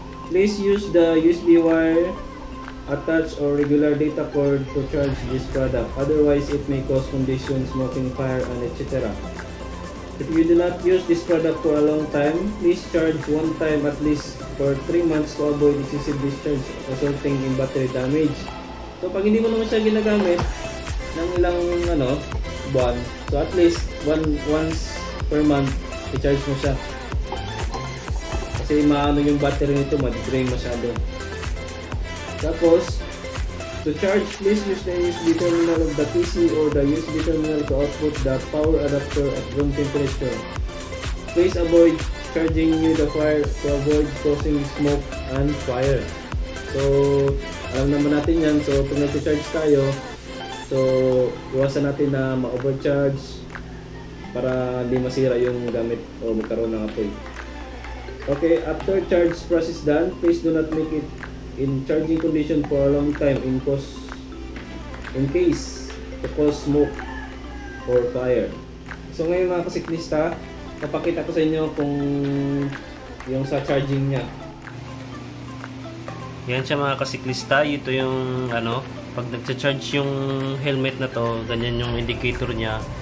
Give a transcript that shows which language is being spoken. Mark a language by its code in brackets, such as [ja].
[en] Please use the USB wire attached or regular data cord to charge this product. Otherwise, it may cause conditions, smoking, fire, and etc. If you do not use this product for a long time, please charge one time at least for 3 months to avoid excessive discharge resulting in battery damage. [tl] So pag hindi mo naman siya ginagamit ng ilang buwan, so [en] at least once per month [tl] i-charge mo siya. Kasi maano yung battery nito, ma-drain masyado. [en] Tapos, to charge, please use the USB terminal of the PC or the USB terminal to output the power adapter at room temperature. Please avoid charging near the fire to avoid causing smoke and fire. [tl] So, alam naman natin yan. So, pag nag-charge tayo, so, iwasan natin na ma-overcharge para hindi masira yung gamit o magkaroon ng apoy. [en] Okay, after charge process done, please do not make it in charging condition for a long time in case to cause smoke or fire. [tl] So ngayon mga kasiklista, napakita ko sa inyo kung yung sa charging niya. Yan siya mga kasiklista, ito yung pag nagcha-charge yung helmet na to, ganyan yung indicator niya.